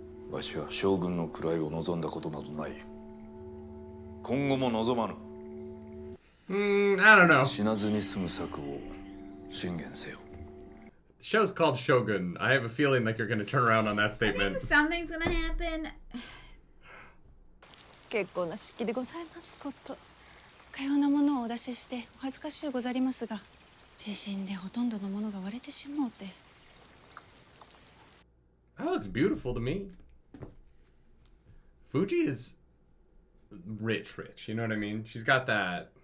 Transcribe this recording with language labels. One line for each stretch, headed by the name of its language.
Japanese: わしは将軍の位を望んだことなどない。今後も望まぬ。
English: I don't know.
Japanese: 死なずに済む策を進言せよ。
English: The show's called Shogun. I have a feeling like you're going to turn around on that I statement. think something's gonna happen.
Japanese: 結構な式でございますこと。かようなものをお出ししてお恥ずかしゅうござりますが、地震でほとんどのものが割れてしもうて。
English: That looks beautiful to me. Fuji is rich, you know what I mean? She's got that